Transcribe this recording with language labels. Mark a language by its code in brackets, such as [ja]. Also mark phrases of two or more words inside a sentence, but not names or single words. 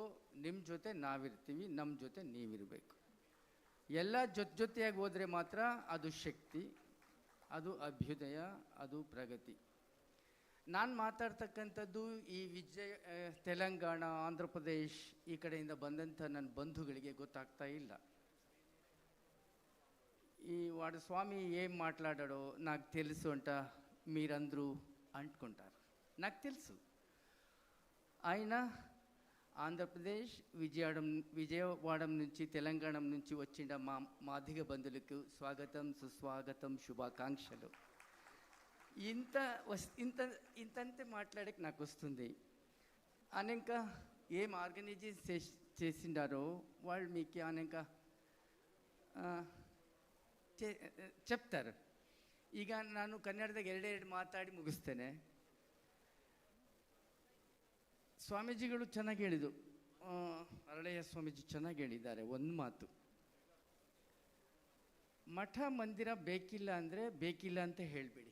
[kn] ನಿಮ್ಮ ಜೊತೆ ನಾವಿರ್ತೀವಿ, ನಮ್ಮ ಜೊತೆ ನೀವಿರಬೇಕು. ಎಲ್ಲ ಜೊತೆಯಾಗಿ ಹೋದರೆ ಮಾತ್ರ ಅದು ಶಕ್ತಿ, ಅದು ಅಭ್ಯುದಯ, ಅದು ಪ್ರಗತಿ. ನಾನು ಮಾತಾಡ್ತಕ್ಕಂಥದ್ದು ಈ ತೆಲಂಗಾಣ, ಆಂಧ್ರ ಪ್ರದೇಶ್ ಈ ಕಡೆಯಿಂದ ಬಂದಂಥ ನನ್ನ ಬಂಧುಗಳಿಗೆ ಗೊತ್ತಾಗ್ತಾ ಇಲ್ಲ. [te] ఈ వాడు స్వామి ఏం మాట్లాడాడో నాకు తెలుసు అంట మీరందరూ అంటుకుంటారు. నాకు తెలుసు. ఆయన ఆంధ్రప్రదేశ్ విజయవాడ నుంచి తెలంగాణ నుంచి వచ్చిన మా మాదిగ బంధువులకు స్వాగతం, సుస్వాగతం, శుభాకాంక్షలు. ఇంతంతే మాట్లాడక నాకు వస్తుంది. అనేక ఏం ఆర్గనైజేషన్ చేసిండారో వాళ్ళు మీకు అనేక చెప్తారు. [kn] ಈಗ ನಾನು ಕನ್ನಡದಾಗ ಎರಡೆರಡು ಮಾತಾಡಿ ಮುಗಿಸ್ತೇನೆ. ಸ್ವಾಮೀಜಿಗಳು ಚೆನ್ನಾಗಿ ಹೇಳಿದರು, ಅರಳಯ್ಯ ಸ್ವಾಮೀಜಿ ಚೆನ್ನಾಗಿ ಹೇಳಿದ್ದಾರೆ ಒಂದು ಮಾತು. ಮಠ ಮಂದಿರ ಬೇಕಿಲ್ಲ ಅಂದರೆ ಬೇಕಿಲ್ಲ ಅಂತ ಹೇಳಬೇಡಿ.